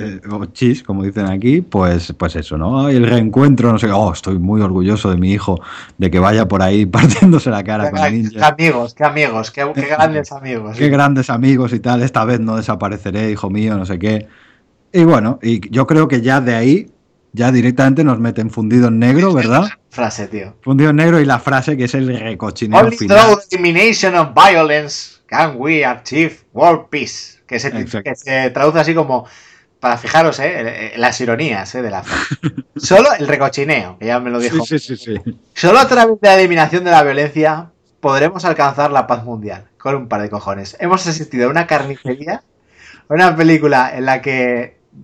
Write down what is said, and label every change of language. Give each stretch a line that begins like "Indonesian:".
Spanish: O chis, como dicen aquí, pues eso, ¿no? Y el reencuentro, no sé, oh, estoy muy orgulloso de mi hijo, de que vaya por ahí partiéndose la cara con el ninja. Qué amigos, qué grandes amigos. Qué grandes amigos y tal, esta vez no desapareceré, hijo mío, no sé qué. Y bueno, y yo creo que ya de ahí, ya directamente nos meten fundido en negro, ¿verdad? Frase, tío. Fundido en negro y la frase que es el recochineo final.
English: Only through elimination of violence can we achieve world peace.
Spanish: Que se traduce así como... Para fijaros, las ironías, de la... Solo el recochineo, que ya me lo dijo. Sí. Solo a través de la eliminación de la violencia podremos alcanzar la paz mundial. Con un par de cojones. Hemos asistido a una carnicería, a una película en la que...